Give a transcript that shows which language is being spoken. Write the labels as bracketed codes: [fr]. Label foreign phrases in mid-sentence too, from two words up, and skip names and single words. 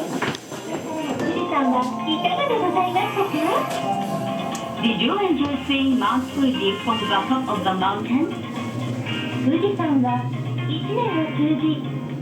[ja] 富士山はいかがでございましたか [en] Did you enjoy seeing Mount Fuji from the top of the mountain? [ja] 富士山は1年を通じ